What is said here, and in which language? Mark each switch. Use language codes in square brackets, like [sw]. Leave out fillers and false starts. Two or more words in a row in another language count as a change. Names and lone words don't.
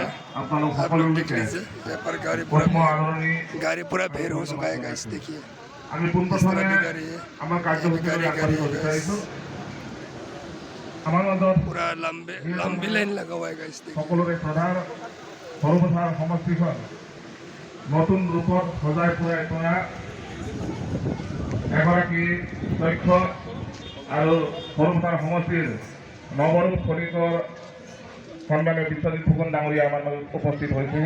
[hi] आप लोग देख लीजिए, यहाँ पर गाड़ी पूरा भीड़ हो चुका है गाइस। देखिए इस तरह की गाड़ी है, गाड़ी है गाइस। पूरा लंबी लाइन लगा हुआ है गाइस। [as] সকলৰে প্ৰধান সৰ্বসাধাৰণ সমষ্টিখন নতুন ৰূপত সজাই পৰাই পৰা এগৰাকী দক্ষ আৰু সৰ্বসাধাৰণ সমষ্টিৰ নৱৰূপ খনিকৰ সন্মানীয় বিশ্বজিৎ ফুকন ডাঙৰীয়া আমাৰ মাজত উপস্থিত হৈছেহি।